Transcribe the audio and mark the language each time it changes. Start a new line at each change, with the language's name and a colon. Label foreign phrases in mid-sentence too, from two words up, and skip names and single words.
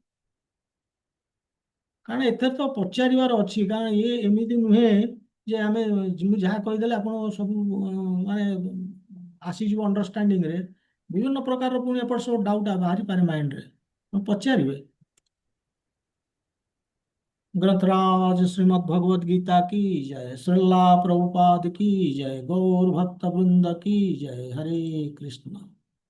Odia: କାରଣ ଏଥିରେ ତ ପଚାରିବାର ଅଛି, କାରଣ ଇଏ ଏମିତି ନୁହେଁ ଯେ ଆମେ ମୁଁ ଯାହା କହିଦେଲେ ଆପଣ ସବୁ ମାନେ ଆସିଯିବ ଅଣ୍ଡରଷ୍ଟାଣ୍ଡିଂରେ। ବିଭିନ୍ନ ପ୍ରକାରର ପୁଣି ଏପଟ ସବୁ ଡାଉଟ୍ ବାହାରିପାରେ ମାଇଣ୍ଡରେ, ପଚାରିବେ।
Hindi: ग्रंथराज श्रीमद् भगवद गीता की जय, श्रीला प्रभुपाद की जय, गौर भक्त वृंद की जय। हरे कृष्ण।